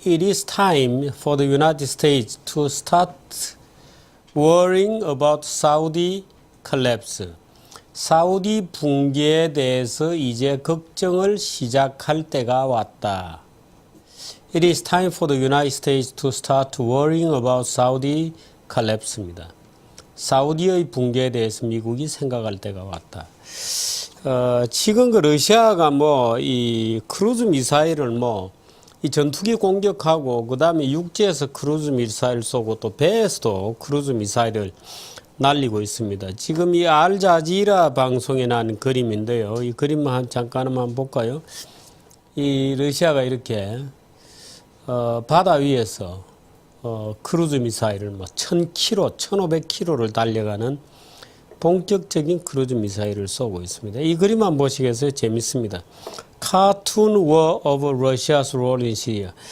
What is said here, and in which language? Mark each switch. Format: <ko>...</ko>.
<en>It is time for the United States to start worrying about Saudi collapse.</en> <ko>사우디 붕괴에 대해서 이제 걱정을 시작할 때가 왔다.</ko> <en>It is time for the United States to start worrying about Saudi collapse입니다.</en> <ko>사우디의 붕괴에 대해서 미국이 생각할 때가 왔다. 지금 러시아가 이 크루즈 미사일을 이 전투기 공격하고 그다음에 육지에서 크루즈 미사일 쏘고 또 배에서도 크루즈 미사일을 날리고 있습니다. 지금 이 알자지라 방송에 난 그림인데요. 이 그림만 잠깐 한번 볼까요? 이 러시아가 이렇게 바다 위에서 크루즈 미사일을 1000km, 1500km를 달려가는 본격적인 크루즈 미사일을 쏘고 있습니다. 이 그림만 보시겠어요? 재밌습니다.</ko> <en>Cartoon War of Russia's Role in Syria.</en>